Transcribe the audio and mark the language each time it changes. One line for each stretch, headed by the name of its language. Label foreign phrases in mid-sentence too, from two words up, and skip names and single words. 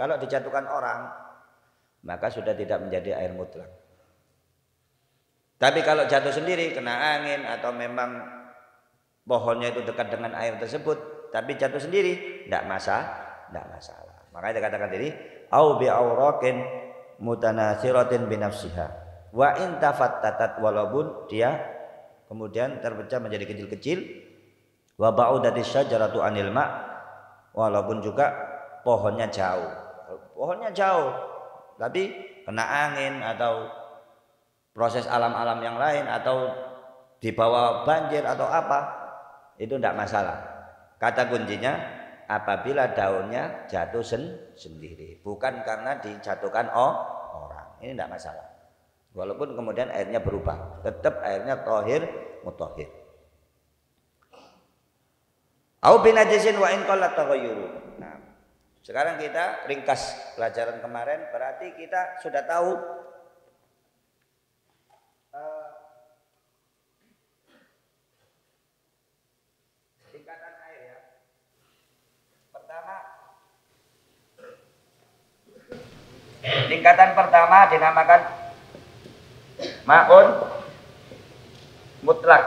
Indonesian: Kalau dijatuhkan orang, maka sudah tidak menjadi air mutlak. Tapi kalau jatuh sendiri, kena angin atau memang pohonnya itu dekat dengan air tersebut, tapi jatuh sendiri, tidak masalah. Makanya dikatakan tadi,
Arabic: أو بأوراق متناثرة بنفسها. وإن تفتتت,
Indonesian: walaupun dia kemudian terpecah menjadi kecil-kecil,
Arabic: وبعدت الشجرة عن الماء',
Indonesian: walaupun juga pohonnya jauh. Pohonnya jauh, tapi kena angin atau proses alam-alam yang lain atau dibawa banjir atau apa, itu tidak masalah. Kata kuncinya apabila daunnya jatuh sendiri, bukan karena dijatuhkan orang. Ini tidak masalah. Walaupun kemudian airnya berubah, tetap airnya
Arabic: طاهر مطهر. أو بنجس وإن قل التغير.
Indonesian: Nah, sekarang kita ringkas pelajaran kemarin, berarti kita sudah tahu tingkatan air ya. Tingkatan pertama dinamakan
Arabic: ماء مطلق.